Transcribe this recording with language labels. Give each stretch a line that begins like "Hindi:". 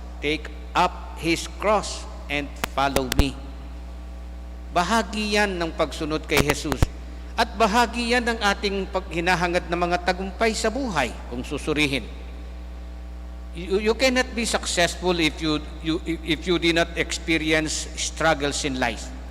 English: Take up His cross and follow me.
Filipino: Bahagi yan ng pagsunod kay Jesus. At bahagi yan ng ating hinahangad na mga tagumpay sa buhay kung susurihin.
English: You cannot be successful if you did not experience struggles in life.